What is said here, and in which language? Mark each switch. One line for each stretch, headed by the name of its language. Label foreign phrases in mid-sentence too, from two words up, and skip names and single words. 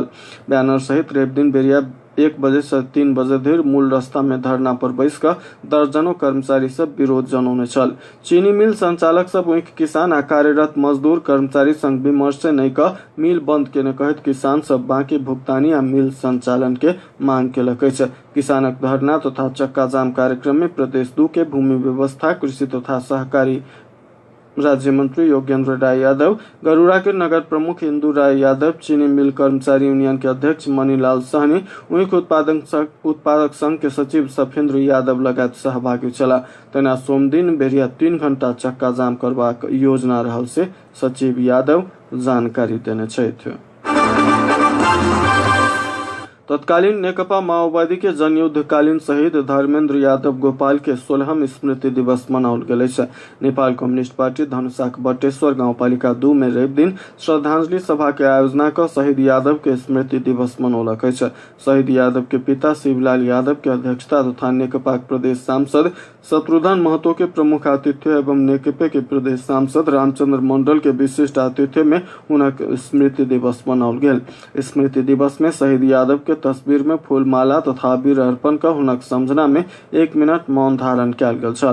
Maithili: बैनर सहित रवि दिन बेरिया 1 बजे से 3 बजे धरि मूल रास्ता में धरना पर बैस कर दर्जनों कर्मचारी सब विरोध जनौने छल। चीनी मिल संचालक सब वहीं किसान आ कार्यरत मजदूर कर्मचारी संग विमर्श से नहीं का मिल बंद केने कहत किसान सब बाकी भुगतानी आ मिल संचालन के मांग केलक अछि। किसानक धरना तथा चक्का जाम कार्यक्रम में प्रदेश 2 के भूमि व्यवस्था, कृषि तथा सहकारी राज्य मंत्री योगेंद्र राय यादव, गरुड़ा के नगर प्रमुख इंदू राय यादव, चीनी मिल कर्मचारी यूनियन के अध्यक्ष मनीलाल सहनी, वहीं उत्पादक संघ के सचिव सफेंद्र यादव लगायत सहभागी छला। तेना सोम दिन बेरिया 3 घंटा चक्का जाम करबाक योजना रहल से सचिव यादव जानकारी देने छथि। तत्कालीन नेकपा माओवादी के जनयुद्धकालीन शहीद धर्मेंद्र यादव गोपाल के 16हम स्मृति दिवस मनाओल गेल अछि। नेपाल कम्युनिस्ट पार्टी धनुषाक बटेश्वर गाउँपालिका 2 में रवि दिन श्रद्धांजलि सभा के आयोजना कर शहीद यादव के स्मृति दिवस मनौलक अछि। शहीद यादव के पिता शिवलाल यादव के अध्यक्षता तथा नेकपा प्रदेश सांसद शत्रुघ्न महतो के प्रमुख आतिथ्य एवं नेकपे के प्रदेश सांसद रामचंद्र मंडल के विशिष्ट आतिथ्य में हुनक स्मृति दिवस मनाओल गेल। स्मृति दिवस में शहीद यादव के तस्वीर में फूलमाला तथा अबीर अर्पण कर हुनक समझना में 1 मिनट मौन धारण कयल गेल छल।